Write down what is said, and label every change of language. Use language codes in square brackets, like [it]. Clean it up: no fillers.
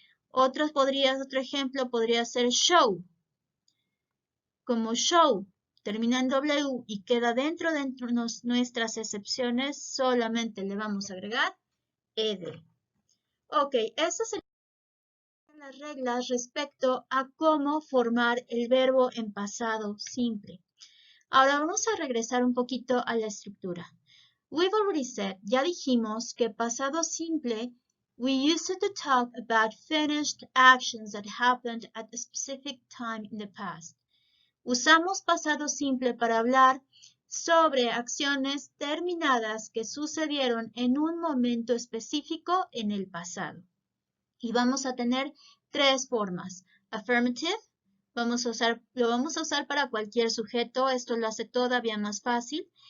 [es] Otro ejemplo podría ser show. Como show termina en W y queda dentro de nuestras excepciones, solamente le vamos a agregar ed. Ok, esas son las reglas respecto a cómo formar el verbo en pasado simple. Ahora vamos a regresar un poquito a la estructura. [en] We've already said, [es] ya dijimos que pasado simple, [en] we use it to talk about finished actions that happened at a specific time in the past. [es] Usamos pasado simple para hablar sobre acciones terminadas que sucedieron en un momento específico en el pasado. Y vamos a tener tres formas. Affirmative, lo vamos a usar para cualquier sujeto, esto lo hace todavía más fácil.